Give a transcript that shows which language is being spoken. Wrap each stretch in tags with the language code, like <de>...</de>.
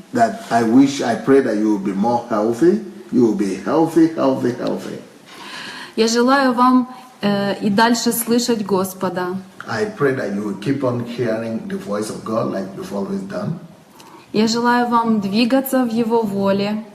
<en>I pray that you will be more healthy. You will be healthy.</en> <ru>Я желаю вам и дальше слышать Господа.</ru> <en>I pray that you will keep on hearing the voice of God like you've always done.</en> <ru>Я желаю вам двигаться в Его воле.</ru>